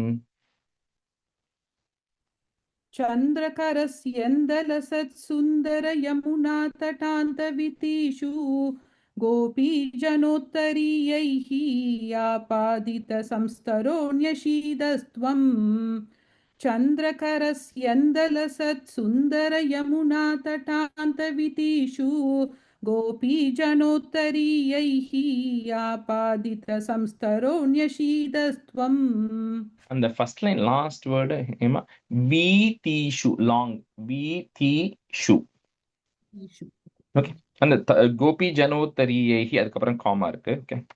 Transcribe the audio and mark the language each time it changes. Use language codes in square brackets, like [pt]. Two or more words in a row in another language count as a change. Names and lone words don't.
[sa] चन्द्रकरस्यन्दलसत्सुन्दर यमुना तटान्तवितीषु गोपीजनोत्तरीयैः आपादित संस्तरो न्यशीदस्त्वम्. चन्द्रकरस्यन्दलसत्सुन्दर यमुना तटान्तवितीषु गोपीजनोत्तरीयैः आपादित संस्तरो न्यशीदस्त्वम्. [en] And the first line, last word, Hema, Vitishu, long, Vitishu. Okay. And the [sa] गोपीजनोत्तरीयैः, [ta] அடுத்தப்புறம் comma இருக்கு. [en] Okay.